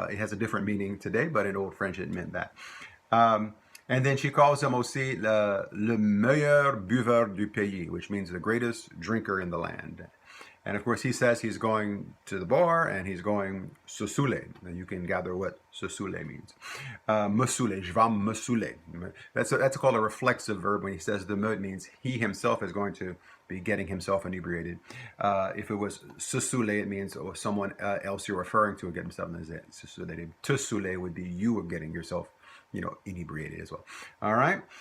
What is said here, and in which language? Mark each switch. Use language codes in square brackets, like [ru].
[en] It has a different meaning today, but in Old French it meant that. And then she calls him [fr] aussi le meilleur buveur du pays, [en] which means the greatest drinker in the land. And of course, he says he's going to the bar and he's going [fr] se saouler. [en] You can gather what [fr] se saouler [en] means. [fr] Me saouler, je vais me saouler. [en] That's called a reflexive verb. When he says the me, it means he himself is going to be getting himself inebriated. If it was [fr] se saouler, [en] it means someone else you're referring to and get himself inebriated. [fr] Te saouler [en] would be you getting yourself inebriated as well. All right.